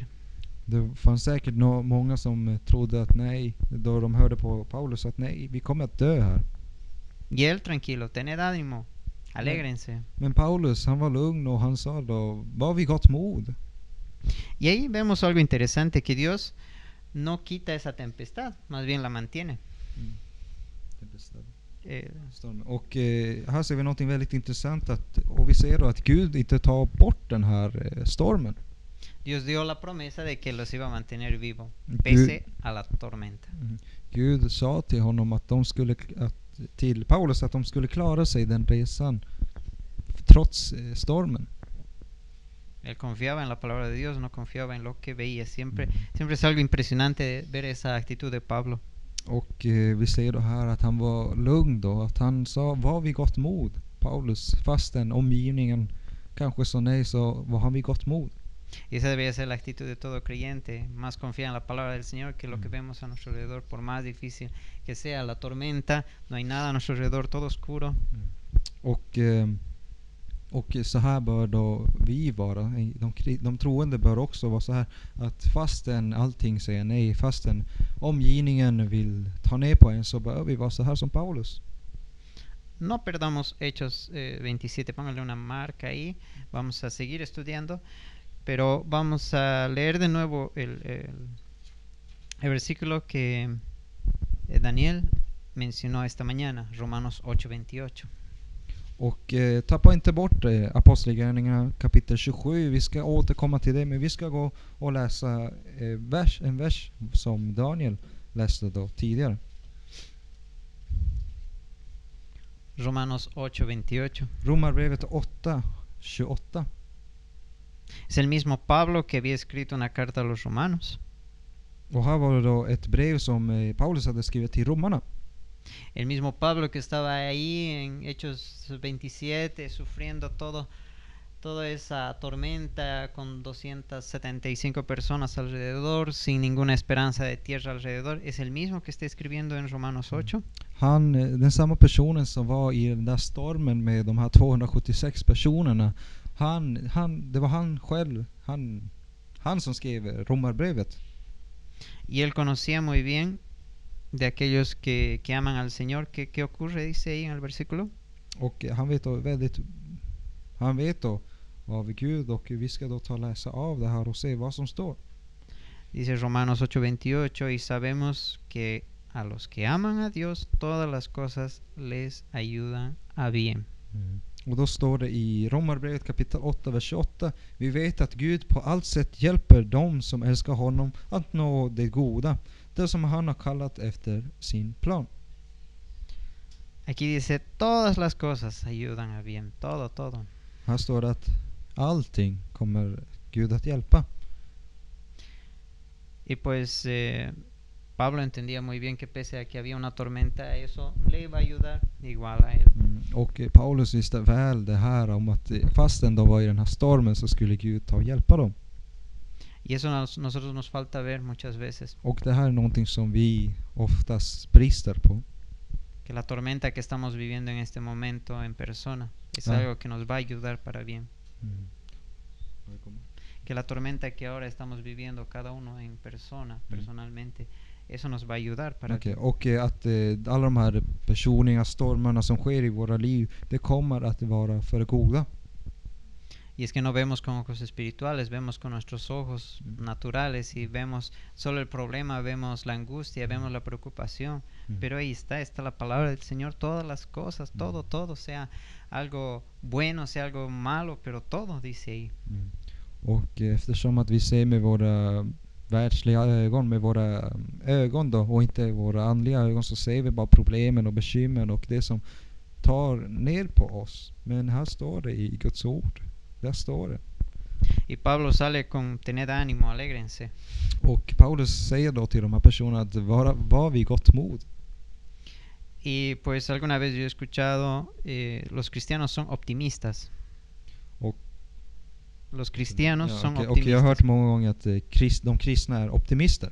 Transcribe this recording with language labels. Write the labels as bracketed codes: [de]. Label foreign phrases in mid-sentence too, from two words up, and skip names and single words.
[sv] Det fanns säkert många som trodde att nej, då de hörde på Paulus att nej, vi kommer att dö här. [es] Y él tranquilo, tened ánimo, alégrense. [sv] Men Paulus, han var lugn och han sa då, var vid gott mod. [es] Y ahí vemos algo interesante, que Dios no quita esa tempestad, más bien la mantiene. [sv] Och här ser vi något väldigt intressant, och vi ser då att Gud inte tar bort den här stormen. [es] Dios dio la promesa de que los iba a mantener vivo, pese a la tormenta. [sv] Gud sa till honom till Paulus att de skulle klara sig den resan trots stormen. [es] Él confiaba en la palabra de Dios, no confiaba en lo que veía. Siempre es algo impresionante ver esa actitud de Pablo. [sv] Och vi ser då här att han var lugn då, att han sa var vid gott mod. Paulus, fastän omgivningen kanske sa nej, så var han vid gott mod. [es] Y esa debería ser la actitud de todo creyente, más confía en la palabra del Señor que lo que vemos a nuestro alrededor, por más difícil que sea la tormenta, no hay nada a nuestro alrededor, todo oscuro. [sv] Och så här bör då vi vara. De troende bör också vara så här, att fastän allting säger nej, fastän omgivningen vill ta ner på en, så bör vi vara så här som Paulus. [es] No perdamos Hechos 27, póngale una marca ahí, vamos a seguir estudiando, pero vamos a leer de nuevo el versículo que Daniel mencionó esta mañana, Romanos 8:28. [sv] Och tappa inte bort Apostlagärningarna kapitel 27. Vi ska återkomma till det, men vi ska gå och läsa en vers som Daniel läste då tidigare. [es] Romanos 8:28. [sv] Romarbrevet 8:28. [es] Es el mismo Pablo que había escrito una carta a los romanos. [sv] Och här var det då ett brev som Paulus hade skrivit till romarna. [es] El mismo Pablo que estaba ahí en Hechos 27 sufriendo toda esa tormenta con 275 personas alrededor, sin ninguna esperanza de tierra alrededor, es el mismo que está escribiendo en Romanos 8. [sv] Den samma personen som var i den där stormen med de här 276 personerna, det var han själv, han som skrev Romarbrevet. [es] Y él conocía muy bien de aquellos que aman al Señor. ¿Qué ocurre? Dice ahí en el versículo. [sv] Och han vet då av Gud, och vi ska då läsa av det här och se vad som står. [es] Dice Romanos 8:28, y sabemos que a los que aman a Dios todas las cosas les ayudan a bien. [sv] Och då står det i Romarbrevet kapitel 8, vers 28: vi vet att Gud på allt sätt hjälper dem som älskar honom att nå det goda, det som han har kallat efter sin plan. [es] Aquí dice todas las cosas ayudan a bien, todo. [sv] Här står det att allting kommer Gud att hjälpa. [es] Y pues Pablo entendía muy bien que pese a que había una tormenta, eso le iba a ayudar igual a él. [sv] Och Paulus visste väl det här om att fastän de var i den här stormen så skulle Gud ta och hjälpa dem. [es] Y eso nosotros nos falta ver muchas veces. [sv] Och det här är någonting som vi oftast brister på. [es] Que la tormenta que estamos viviendo en este momento en persona es algo que nos va a ayudar para bien. Que la tormenta que ahora estamos viviendo cada uno en persona, personalmente, eso nos va a ayudar para bien. [sv] Och att alla de här personliga stormarna som sker i våra liv, det kommer att vara för goda. [es] Y es que no vemos con ojos espirituales, vemos con nuestros ojos naturales y vemos solo el problema, vemos la angustia, vemos la preocupación. Pero ahí está la palabra del Señor, todas las cosas, todo, sea algo bueno, sea algo malo, pero todo dice ahí. [sv] Och eftersom att vi ser med våra världsliga ögon, med våra ögon då, och inte våra andliga ögon, så ser vi bara problemen och bekymren och det som tar ner på oss. Men här står det i Guds ord. Där står det. [es] Y Pablo sale con tened ánimo, alégrense. [sv] Och Paulus säger då till de här personerna att var vid gott mod. [es] Y pues alguna vez yo he escuchado los cristianos son optimistas. [sv] Och [es] los cristianos son [sv] och [es] optimistas. [sv] jag har hört många gånger att de kristna är optimister.